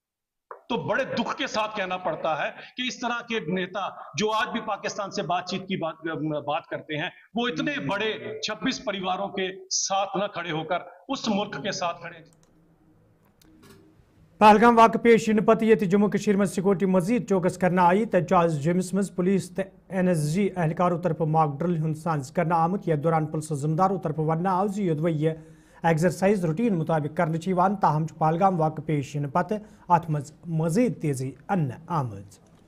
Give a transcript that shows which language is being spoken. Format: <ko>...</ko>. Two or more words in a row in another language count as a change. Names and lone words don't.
<hi>तो बड़े दुख के साथ कहना पड़ता है कि इस तरह के नेता जो आज भी पाकिस्तान से बातचीत की बात करते हैं, वो इतने बड़े 26 परिवारों के साथ न खड़े होकर उस मुल्क के साथ खड़े।</hi> <ks>पहलगाम वाक़ पेश इन पत ये जम्मू कश्मीर में सिक्योरिटी मजीद चौकस करना आई, तज आज जमिस मज पुलिस तो NSG एहलकारों तरफ</ks> <en>mock drill</en> <ks>हुंद सांस करना आमुत, यथ दौरान पुलिस जिम्मेदारों तरफ वन आव जी ये</ks> <en>exercise routine</en> <ks>मुताबिक करने ताहम पहलगाम वाक़ पेश इन पत अत मज मजीद तेजी अन्न आमज।</ks>